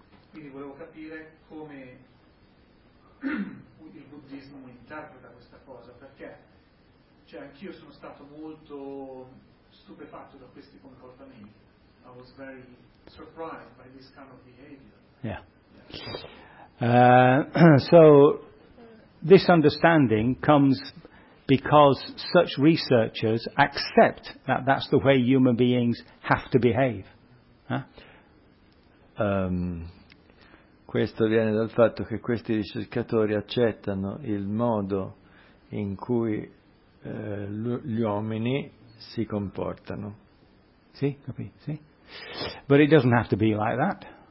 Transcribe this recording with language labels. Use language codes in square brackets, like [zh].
[it] Quindi volevo capire come il buddismo interpreta questa cosa, perché cioè, anch'io sono stato molto stupefatto da questi comportamenti. [en] I was very surprised by this kind of behavior. Yeah. So this understanding comes because such researchers accept that that's the way human beings have to behave. Huh? [it] Questo viene dal fatto che questi ricercatori accettano il modo in cui gli uomini si comportano. Sì, capì? Sì. [en] But it doesn't have to be like that.